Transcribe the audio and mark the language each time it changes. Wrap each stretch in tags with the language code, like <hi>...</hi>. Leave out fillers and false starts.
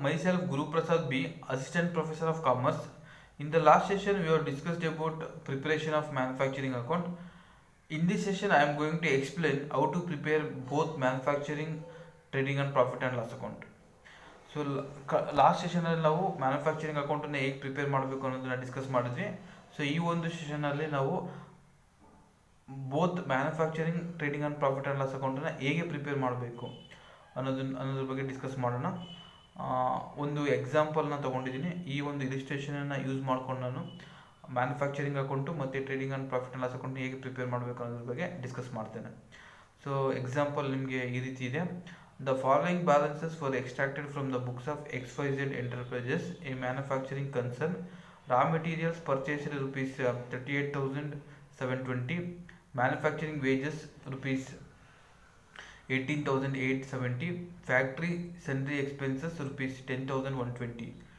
<en>Myself, Guru Prasad B, Assistant Professor of Commerce. In the last session, we have discussed about preparation of manufacturing account. In this session, I am going to explain how to prepare both manufacturing, trading, and profit and loss account.</en> <kn>So last ಸೆಷನಲ್ಲಿ ನಾವು manufacturing ಅಕೌಂಟನ್ನು ಹೇಗೆ prepare ಮಾಡಬೇಕು ಅನ್ನೋದನ್ನ discuss ಮಾಡಿದ್ವಿ. So ಈ ಒಂದು ಸೆಷನಲ್ಲಿ ನಾವು both manufacturing, trading and profit and loss ಅಕೌಂಟನ್ನು ಹೇಗೆ ಪ್ರಿಪೇರ್ ಮಾಡಬೇಕು ಅನ್ನೋದ್ರ ಬಗ್ಗೆ ಡಿಸ್ಕಸ್ ಮಾಡೋಣ. ಒಂದು ಎಕ್ಸಾಂಪಲ್ನ ತೊಗೊಂಡಿದ್ದೀನಿ. ಈ ಒಂದು ಇಲಿಸ್ಟ್ರೇಷನನ್ನು ಯೂಸ್ ಮಾಡ್ಕೊಂಡು ನಾನು ಮ್ಯಾನುಫ್ಯಾಕ್ಚರಿಂಗ್ ಅಕೌಂಟು ಮತ್ತು trading and profit and loss account ಹೇಗೆ ಪ್ರಿಪೇರ್ ಮಾಡಬೇಕು ಅನ್ನೋದ್ರ ಬಗ್ಗೆ ಡಿಸ್ಕಸ್ ಮಾಡ್ತೇನೆ. ಸೊ ಎಕ್ಸಾಂಪಲ್ ನಿಮಗೆ ಈ ರೀತಿ ಇದೆ.</kn> <en>The following balances were extracted from the books of XYZ Enterprises, a manufacturing concern. Raw materials purchased rupees 38,720, manufacturing wages rupees 18,870, factory sundry expenses rupees 10,120.</en>